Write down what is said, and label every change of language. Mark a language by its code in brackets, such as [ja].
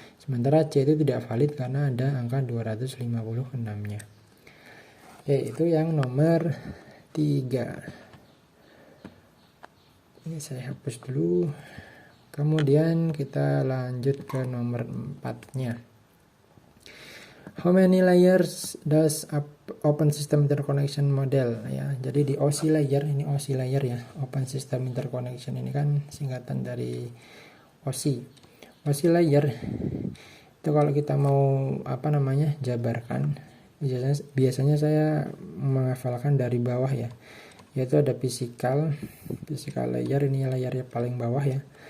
[id] Sementara C itu tidak valid karena ada angka 256-nya. Oke, itu yang nomor 3. Ini saya hapus dulu. Kemudian kita lanjut ke nomor 4-nya. [en] How many layers does Open System Interconnection Model ya. [id] Jadi di OSI layer, ini OSI layer ya. Open System Interconnection ini kan singkatan dari OSI. OSI layer itu kalau kita mau jabarkan, biasanya saya menghafalkan dari bawah ya, yaitu ada physical layer, ini layarnya paling bawah ya.